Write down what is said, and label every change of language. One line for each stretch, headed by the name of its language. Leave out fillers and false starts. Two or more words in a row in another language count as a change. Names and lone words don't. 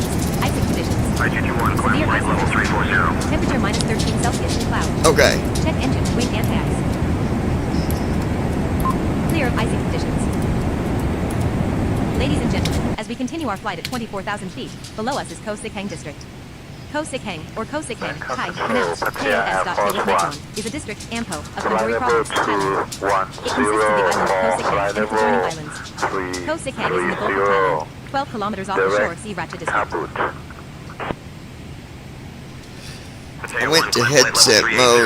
English: Icing conditions. 9221, climb Severe flight icing level risk. 340. Temperature -13 Celsius in cloud. Okay. Check engine and wing anti-ice. Clear of icing conditions. Ladies and gentlemen, as we continue our flight at 24,000 feet, below us is Ko Sikhang District. Ko Sikhang, or Ko Sikhang, Thai, pronounced KOS.KD is a district, AMPO, of Manduri Province, Thailand. It consists of the island of Ko Sikhang and its adjoining islands. Ko Sikhang is in the Gulf of Thailand, 12 kilometers off the shore of Sriracha District. I went to headset mode.